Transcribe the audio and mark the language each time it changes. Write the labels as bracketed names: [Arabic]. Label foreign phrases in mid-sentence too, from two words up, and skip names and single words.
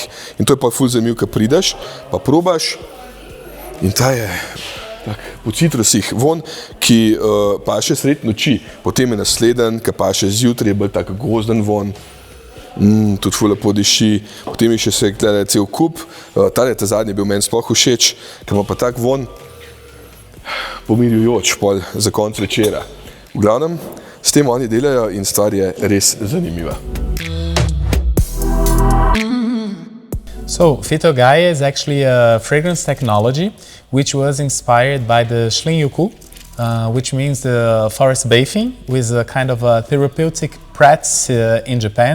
[Slovenian] In to je pa ful zanimivo, ko prideš, pa probaš in ta je po citrusih vonj, ki paše sred noči, potem je nasleden, ki paše zjutraj, je bolj tak gozden vonj, tudi ful lepo diši, potem je še se gleda cel kup, ta zadnji bil meni sploh všeč, ker ima pa tak vonj pomirjujoč pol za konc večera. V glavnem, s tem oni delajo in stvar je res zanimiva. [English] So, Fito Gaia is actually a fragrance technology which was inspired by the Shlin-Yoku, which means the forest bathing, with a kind of a therapeutic practice in Japan.